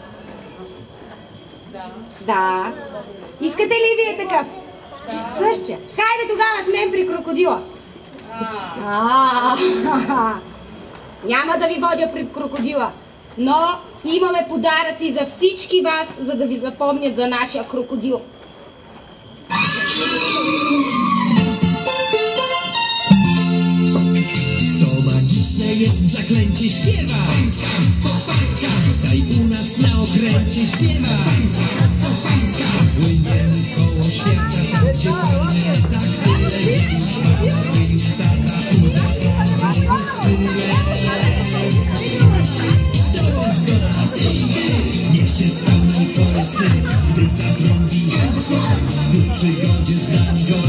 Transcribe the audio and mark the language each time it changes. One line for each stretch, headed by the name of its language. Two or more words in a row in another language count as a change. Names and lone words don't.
Bulgarian: Да. Искате ли вие такъв? Същия. Хайде тогава с мен при крокодила. Няма да ви водя при крокодила, но имаме подаръци за всички вас, за да ви запомнят за нашия крокодил.
Polish: Zaklęcie śpiewa. Tutaj u nas na okręcie śpiewa. Płyniemy koło świata, tam gdzie fajnie, tak tyle już mamy, już tata dołącz do nas, niech się spełnią twoje sny, gdy zatrąbi ku przygodzie z nami goń.